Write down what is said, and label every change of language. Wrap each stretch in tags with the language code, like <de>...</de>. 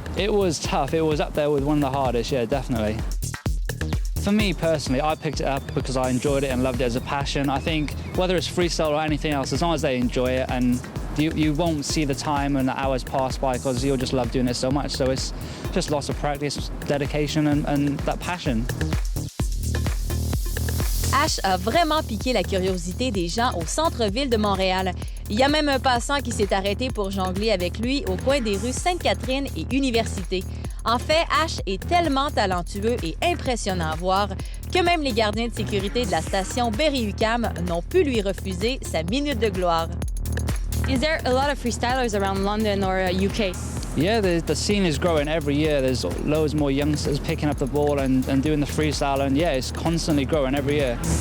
<en>It was tough. It was up there with one of the hardest, yeah, definitely. For me personally, I picked it up because I enjoyed it and loved it as a passion. I think whether it's freestyle or anything else, as long as they enjoy it, and you won't see the time and the hours pass by because you'll just love doing it so much. So it's just lots of practice, dedication and that passion.</en> <fr>Ash a vraiment piqué la curiosité des gens au centre-ville de Montréal. Il y a même un passant qui s'est arrêté pour jongler avec lui au coin des rues Sainte-Catherine et Université. En fait, Ash est tellement talentueux et impressionnant à voir que même les gardiens de sécurité de la station Berry-UQAM n'ont pu lui refuser sa minute de gloire.</fr> <en>Is there a lot of freestylers around London or UK? Yeah, the scene is growing every year. There's loads more youngsters picking up the ball and doing the freestyle, and yeah, it's constantly growing every year.</en>